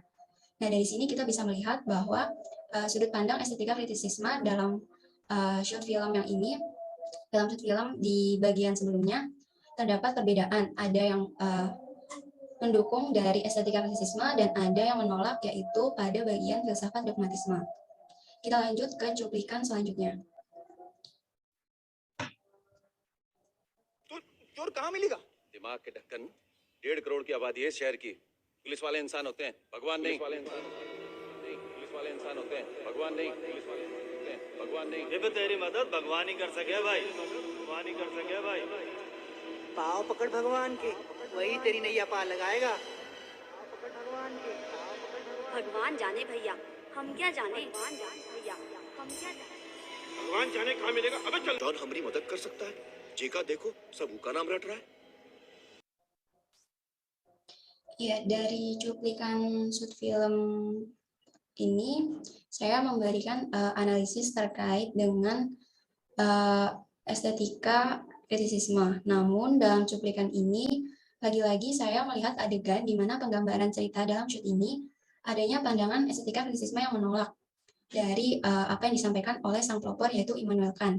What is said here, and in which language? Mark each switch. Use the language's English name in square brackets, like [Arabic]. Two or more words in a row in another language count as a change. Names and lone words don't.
[Indonesian] Nah, dari sini kita bisa melihat bahwa sudut pandang estetika kritisisme dalam [English] short film [Indonesian] yang ini, dalam [English] short film [Indonesian] di bagian sebelumnya, terdapat perbedaan. Ada yang mendukung dari estetika kritisisme dan ada yang menolak, yaitu pada bagian filsafat dogmatisme. Kita lanjut ke cuplikan selanjutnya. [Hindi] चोर कहाँ मिलेगा? दिमाग के ढक्कन 1.5 करोड़ की आबादी है शहर की। पुलिस वाले इंसान होते हैं, भगवान नहीं। पुलिस वाले इंसान होते हैं, भगवान नहीं। पुलिस वाले होते हैं, भगवान नहीं। ये भी तेरी मदद भगवान ही कर सके भाई, भगवान ही कर सके भाई। पाव पकड़ भगवान के, वही तेरी नैया पार लगाएगा। भगवान जाने भैया, हम क्या जाने। भगवान जाने भैया, हम क्या जाने। भगवान जाने कहाँ मिलेगा? अबे चल। जॉन हमारी मदद कर सकता है। जेका देखो सब का नाम रट रहा है। [Indonesian] Ya, dari cuplikan [English] short film [Indonesian] ini, saya memberikan analisis terkait dengan estetika kritisisme. Namun, dalam cuplikan ini, lagi-lagi saya melihat adegan di mana penggambaran cerita dalam shoot ini adanya pandangan estetika kritisisme yang menolak dari apa yang disampaikan oleh sang pelopor, yaitu Immanuel Kant.